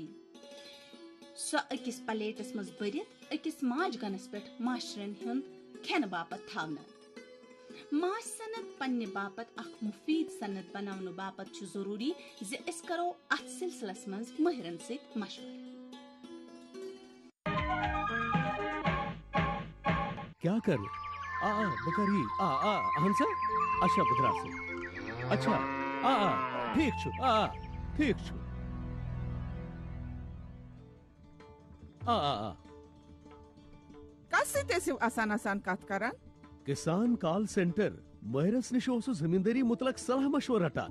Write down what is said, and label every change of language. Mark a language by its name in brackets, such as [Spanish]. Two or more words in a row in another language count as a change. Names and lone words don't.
[Kashmiri] سۄ أکِس پلیٹس منٛز بٔرِتھ أکِس ماچھ گنس پٮ۪ٹھ ماچھرن ہُنٛد کھٮ۪نہٕ باپت تھاونہٕ. ماچھ صنعت پننہِ باپت اکھ مُفیٖد صنعت بناونہٕ باپت چھُ ضروٗری زِ أسۍ کرو اتھ سلسلس منٛز مٲہرن سۭتۍ مشورٕ. کیا کر بکری اہن سا اچھا بدرا اچھا ٹھیک چھُ ٹھیک چھُ کس سۭتۍ ٲسِو آسان کتھ کران؟ کسان کال سینٹر مٲہرس نش اوسُس زمیندٲری متعلق صلاح مشورٕ رٹان.